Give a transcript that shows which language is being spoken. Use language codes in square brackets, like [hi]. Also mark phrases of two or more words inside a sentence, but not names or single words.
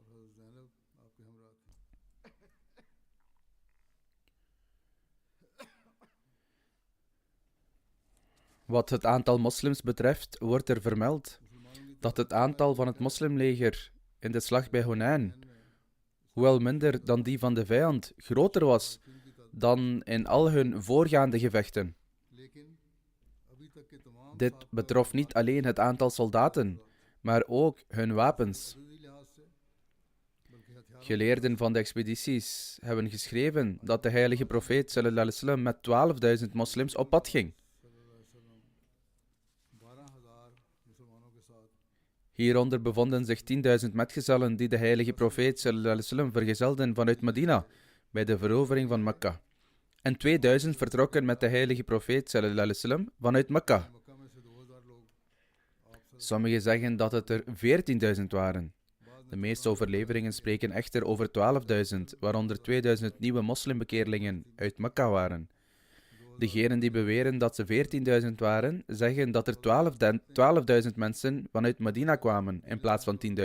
[nl] Wat het aantal moslims betreft, wordt er vermeld dat het aantal van het moslimleger in de slag bij Hunain, hoewel minder dan die van de vijand, groter was dan in al hun voorgaande gevechten. Dit betrof niet alleen het aantal soldaten, maar ook hun wapens. Geleerden van de expedities hebben geschreven dat de heilige profeet [ar] صلى الله عليه وسلم [nl] met 12.000 moslims op pad ging. Hieronder bevonden zich 10.000 metgezellen die de heilige profeet [ar] صلى الله عليه وسلم [nl] vergezelden vanuit Medina bij de verovering van Mekka. En 2000 vertrokken met de heilige profeet [ar] صلى الله عليه وسلم [nl] vanuit Mekka. Sommigen zeggen dat het er 14.000 waren. De meeste overleveringen spreken echter over 12.000, waaronder 2000 nieuwe moslimbekeerlingen uit Mekka waren. Degenen die beweren dat ze 14.000 waren, zeggen dat er 12.000 mensen vanuit Medina kwamen in plaats van 10.000.